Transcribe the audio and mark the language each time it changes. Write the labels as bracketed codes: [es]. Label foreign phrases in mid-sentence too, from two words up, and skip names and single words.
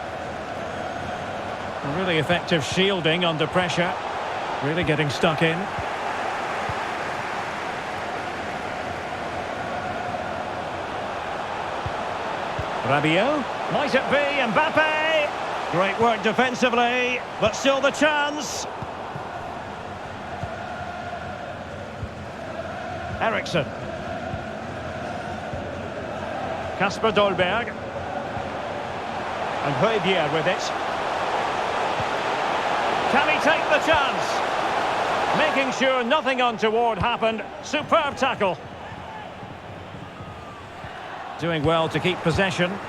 [en] Really effective shielding under pressure. Really getting stuck in. Rabiot. Might it be Mbappe? Great work defensively, but still the chance. Eriksson. Kasper Dolberg. And Højbjerg with it. Can he take the chance? Making sure nothing untoward happened. Superb tackle. Doing well to keep possession.